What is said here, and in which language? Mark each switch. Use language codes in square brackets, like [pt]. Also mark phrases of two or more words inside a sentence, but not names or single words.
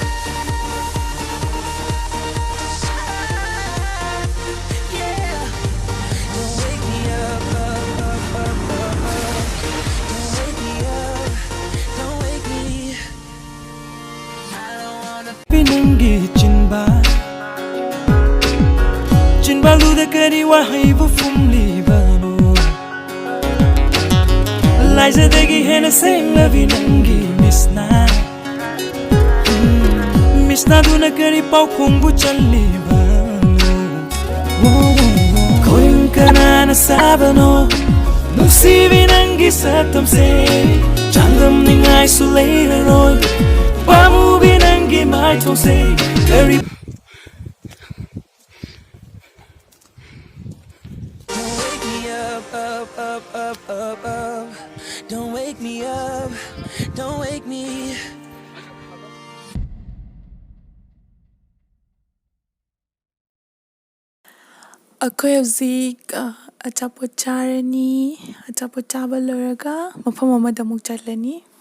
[en] Yeah. Don't wake me up. Don't wake me up. Don't wake me. I don't wanna. [mni] Pinanggi chinba chinba luda kari wahai bu fumli bano Liza degi hena sing lavi nangi misna misna duna kari pau khung bu challi bano koyun kana na sabano nusivi nangi satam se chandam ningai sulera roy pamu binangi mai thong se kari [en] Don't wake me up. Don't wake me up. Don't wake me. [mni] ꯑꯩꯈꯣꯏ ꯍꯧꯖꯤꯛ ꯑꯆꯥꯄꯣꯠ ꯆꯥꯔꯅꯤ ꯑꯆꯥꯄꯣꯠ ꯆꯥꯕ ꯂꯣꯏꯔꯒ ꯃꯐꯝ ꯑꯃꯗ ꯑꯃꯨꯛ ꯆꯠꯂꯅꯤ